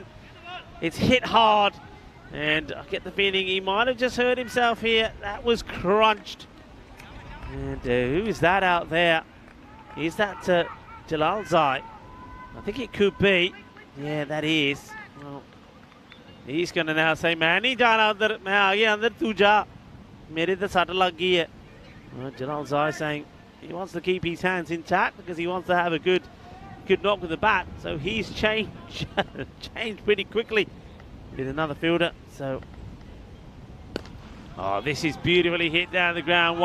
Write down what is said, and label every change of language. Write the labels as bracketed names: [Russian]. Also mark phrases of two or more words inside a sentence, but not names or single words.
[English] It's hit hard, and I get the feeling he might have just hurt himself here. That was crunched. And who is that out there? Is that Jalal Zai? I think it could be. Yeah, that is. Well, he's going to now say, [Hindi] "मैन, हे जाना अंदर, मैं आ गया अंदर, तू जा. मेरे तो सट लग गई है." [English] Well, Jalal Zai saying he wants to keep his hands intact because he wants to have a good knock with the bat. So he's changed pretty quickly with another fielder. So, oh, this is beautifully hit down the ground.